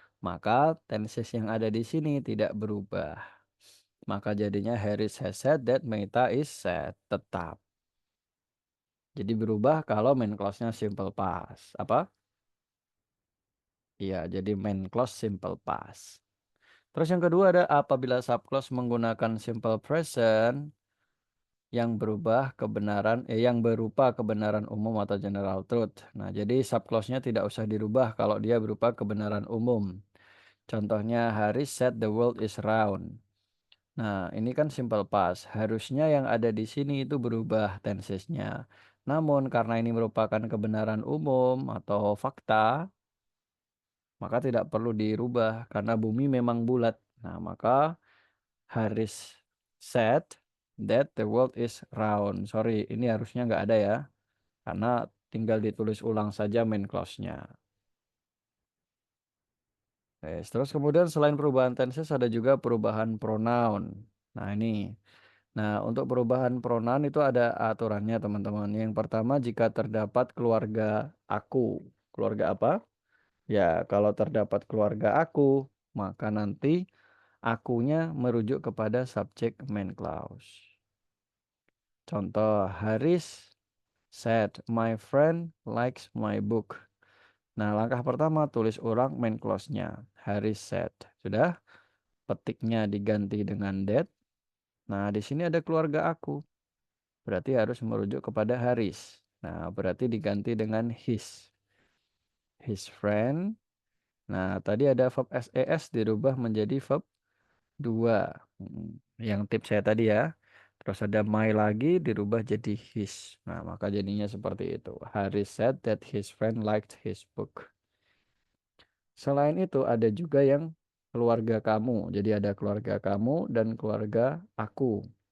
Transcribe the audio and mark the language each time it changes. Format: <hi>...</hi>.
<id>Maka tenses yang ada di sini tidak berubah. Maka jadinya</id> <en>Haris has said that Meta is set.</en> <id>Tetap. Jadi berubah kalau main clause-nya simple past. Apa? Iya, jadi main clause simple past. Terus yang kedua ada apabila subclause menggunakan simple present yang yang berupa kebenaran umum atau general truth. Nah, jadi subclause-nya tidak usah dirubah kalau dia berupa kebenaran umum.</id> <en>Contohnya Haris said the world is round.</en> <id>Nah, ini kan simple past. Harusnya yang ada di sini itu berubah tensesnya. Namun karena ini merupakan kebenaran umum atau fakta, maka tidak perlu dirubah karena bumi memang bulat. Nah, maka</id> <en>Haris said that the world is round.</en> <id>Sorry, ini harusnya nggak ada ya. Karena tinggal ditulis ulang saja main clause-nya. Terus kemudian selain perubahan tenses ada juga perubahan pronoun. Nah, ini. Nah, untuk perubahan pronoun itu ada aturannya, teman-teman. Yang pertama, jika terdapat keluarga aku. Keluarga apa? Ya, kalau terdapat keluarga aku, maka nanti akunya merujuk kepada subjek main clause.</id> <en>Contoh, Haris said, my friend likes my book.</en> <id>Nah, langkah pertama tulis ulang main clause-nya.</id> <en>Haris said.</en> <id>Sudah, petiknya diganti dengan that. Nah, di sini ada keluarga aku. Berarti harus merujuk kepada Haris. Nah, berarti diganti dengan his.</id> <en>His friend.</en> <id>Nah, tadi ada verb SES dirubah menjadi verb 2. Yang tips saya tadi ya. Terus ada my lagi dirubah jadi his. Nah, maka jadinya seperti itu.</id> <en>Haris said that his friend liked his book.</en> <id>Selain itu ada juga yang keluarga kamu. Jadi ada keluarga kamu dan keluarga aku.</id>